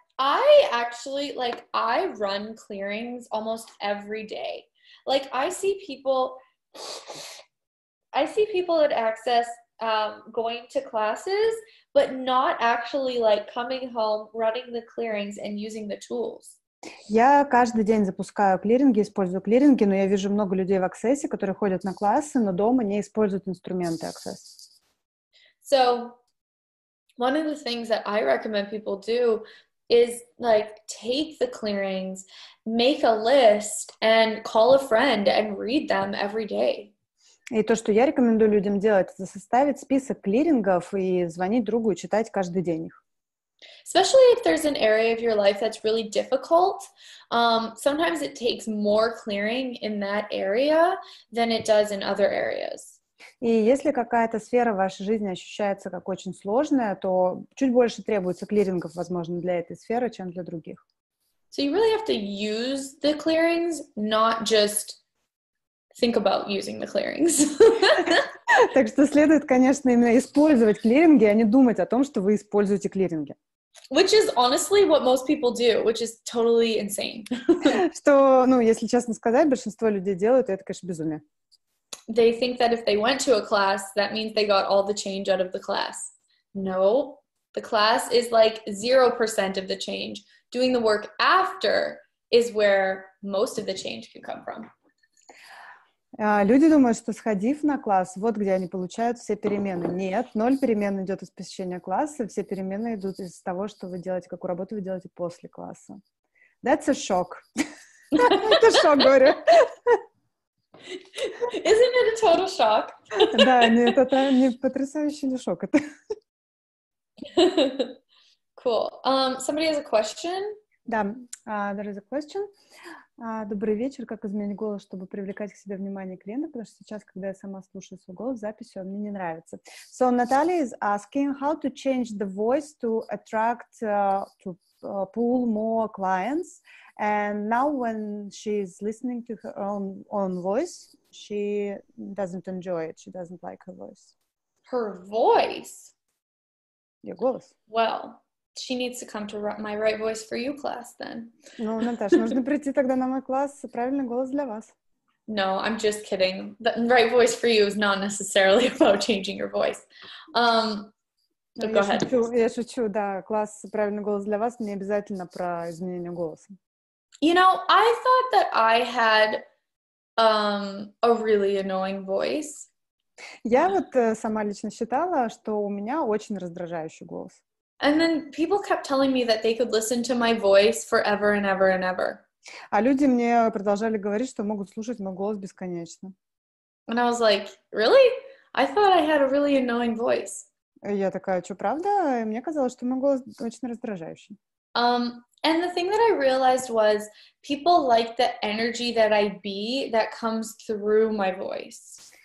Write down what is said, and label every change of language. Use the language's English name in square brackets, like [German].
[English] I actually, like, I run clearings almost every day. Like, I see people at Access going to classes, but not actually, like, coming home, running the clearings, and using the tools. [Russian] Я каждый день запускаю клиринги, использую клиринги, но я вижу много людей в Access, которые ходят на классы, но дома не используют инструменты Access. [English] So, one of the things that I recommend people do is, like, take the clearings, make a list, and call a friend and read them every day. [Russian] И то, что я рекомендую людям делать, это составить список клирингов и звонить другу и читать каждый день их. [English] Especially if there's an area of your life that's really difficult. Sometimes it takes more clearing in that area than it does in other areas. [Russian] И если какая-то сфера в вашей жизни ощущается как очень сложная, то чуть больше требуется клирингов, возможно, для этой сферы, чем для других. [English] So you really have to use the clearings, not just think about using the clearings. [Russian] Так что следует, конечно, именно использовать клиринги, а не думать о том, что вы используете клиринги. [English] Which is honestly what most people do, which is totally insane. [Russian] Что, если честно сказать, большинство людей делают, и это, конечно, безумие. [English] They think that if they went to a class, that means they got all the change out of the class. No, the class is like 0% of the change. Doing the work after is where most of the change can come from. [Russian] Люди думают, что сходив на класс, вот где они получают все перемены. Нет, 0 перемен идет из посещения класса, все перемены идут из того, что вы делаете, какую работу вы делаете после класса. [English] That's a shock. [Russian] Это шок, говорю. [English] Isn't it a total shock? [Russian] Да, нет, это не потрясающий ли шок. Это... [English] Cool. Somebody has a question? [Russian] Да, [English] there is a question. [Russian] Добрый вечер. Как изменить голос, чтобы привлекать к себе внимание клиента? Потому что сейчас, когда я сама слушаю свой голос в записи, он мне не нравится. [English] So Natalia is asking how to change the voice to attract, to pull more clients. And now when she's listening to her own voice, she doesn't enjoy it. She doesn't like her voice. Her voice? Your [Russian] голос. [English] Well, she needs to come to my Right Voice for You class then. [Russian] Ну, Наташа, нужно прийти тогда на мой класс «Правильный голос для вас». [English] No, I'm just kidding. The Right Voice for You is not necessarily about changing your voice. Go ahead. [Russian] Я шучу, да. Класс «Правильный голос для вас» не обязательно про изменение голоса. [English] You know, I thought that I had a really annoying voice. [Russian] Я вот сама лично считала, что у меня очень раздражающий голос. [English] And then people kept telling me that they could listen to my voice forever and ever and ever. [Russian] А люди мне продолжали говорить, что могут слушать мой голос бесконечно. [English] And I was like, really? I thought I had a really annoying voice. [Russian] И я такая, что, правда? И мне казалось, что мой голос очень раздражающий. [English] And the thing that I realized was people like the energy that I be that comes through my voice.